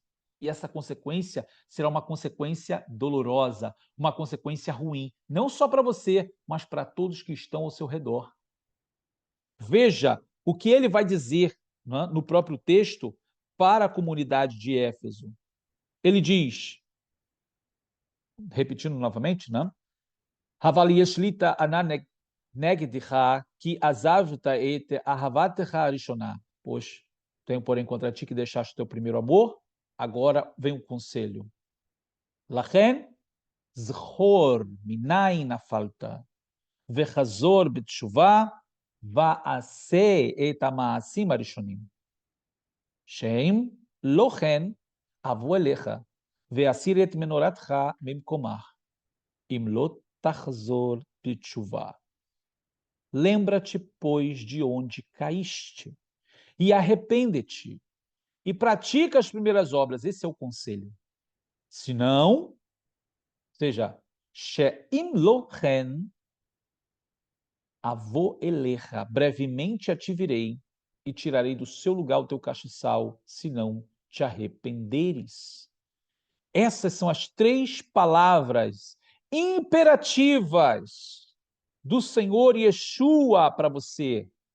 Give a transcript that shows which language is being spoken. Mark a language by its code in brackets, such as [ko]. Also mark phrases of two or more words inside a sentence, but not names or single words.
[pt] E essa consequência será uma consequência dolorosa, uma consequência ruim, não só para você, mas para todos que estão ao seu redor. Veja o que ele vai dizer, né, no próprio texto para a comunidade de Éfeso. Ele diz, repetindo novamente, né? [he] אבל יש לי טענה נגדך, כי עזבת את אהבתך הראשונה. [pt] Pois tenho, porém, contra ti que deixaste o teu primeiro amor. Agora vem o conselho. [he] לכן, זכור מניין נפלת, וחזור בתשובה, ועשה את המעשים הראשונים. שאם לא כן, אבוא אליך, ואסיר את מנורתך ממקומה. אם לא תחזור בתשובה. [pt] Lembra-te, pois, de onde caíste, e arrepende-te, e pratica as primeiras obras. Esse é o conselho. Se não, ou seja, [he] שאם לא כן, אבוא אליך, [pt] brevemente a te virei, e tirarei do seu lugar o teu castiçal, se não te arrependeres. Essas são as três palavras imperativas do Senhor Yeshua para você.